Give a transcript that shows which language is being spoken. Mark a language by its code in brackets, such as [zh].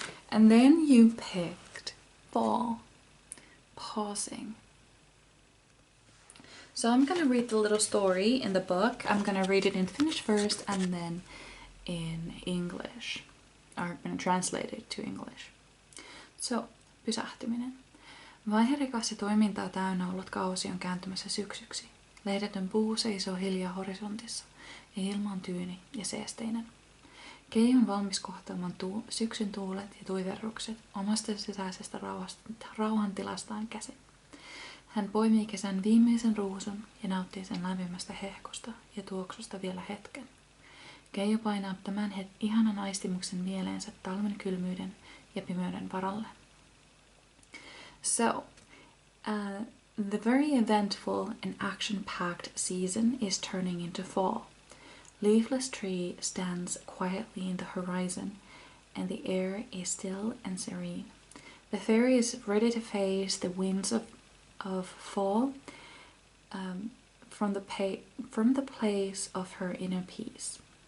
[en] And then you picked fall, pausing. So I'm gonna read the little story in the book. I'm gonna read it in Finnish first and then in English. I'm gonna translate it to English. So, pysähtyminen. [fi] Vaiherikas ja toimintaa täynnä ollut kausi on kääntymässä syksyksi. Lehdetön puu seisoo hiljaa horisontissa ja ilma on tyyni ja seesteinen. Kei on valmis kohtaamaan syksyn tuulet ja tuiverrukset omasta sisäisestä rauhantilastaan käsin. Hän poimii kesän viimeisen ruusun ja nauttii sen lämpimästä hehkusta ja tuoksusta vielä hetken. Keijo painaa tämän ihanan aistimuksen mieleensä talven kylmyyden ja pimeyden varalle. [en] So, the very eventful and action-packed season is turning into fall. Leafless tree stands quietly in the horizon, and the air is still and serene. The fairy is ready to face the winds of fall from the place of her inner peace.